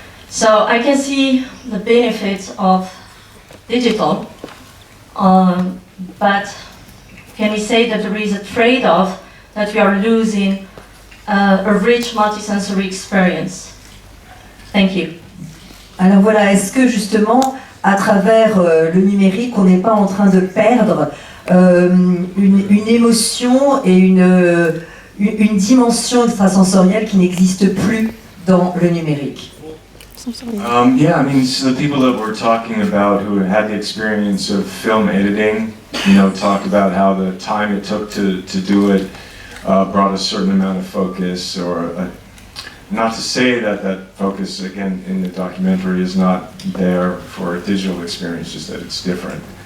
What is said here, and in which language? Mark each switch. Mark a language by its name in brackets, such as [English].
[English] So I can see the benefits of digital, but can we say that there is a trade-off that we are losing a rich multisensory experience? Thank you. [French] Alors voilà, est-ce que justement, à travers le numérique, on n'est pas en train de perdre une émotion et une dimension extrasensorielle qui n'existe plus dans le numérique? [English] Yeah, I mean, so the people that we're talking about who had the experience of film editing, you know, talk about how the time it took to do it brought a certain amount of focus, or not to say that that focus, again, in the documentary is not there for a digital experience, just that it's different.